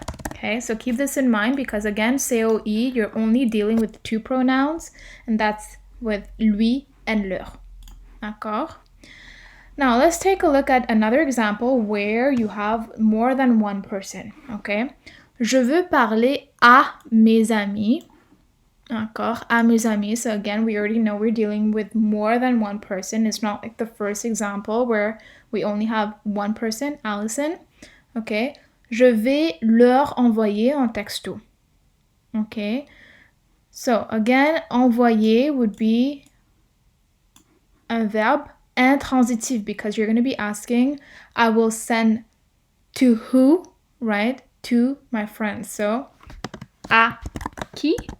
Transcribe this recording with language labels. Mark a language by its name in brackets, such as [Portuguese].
[English] Okay, so keep this in mind because again, COE, you're only dealing with two pronouns, and that's with lui and leur. [French] D'accord? [English] Now, let's take a look at another example where you have more than one person. Okay? [French] Je veux parler à mes amis. D'accord, à mes amis. [English] So again, we already know we're dealing with more than one person. It's not like the first example where we only have one person, Allison. [French] Okay, je vais leur envoyer un texto. [English] Okay, so again, envoyer would be [French] un verbe intransitif [English] because you're going to be asking, I will send to who, right? To my friends. So, [French] à qui?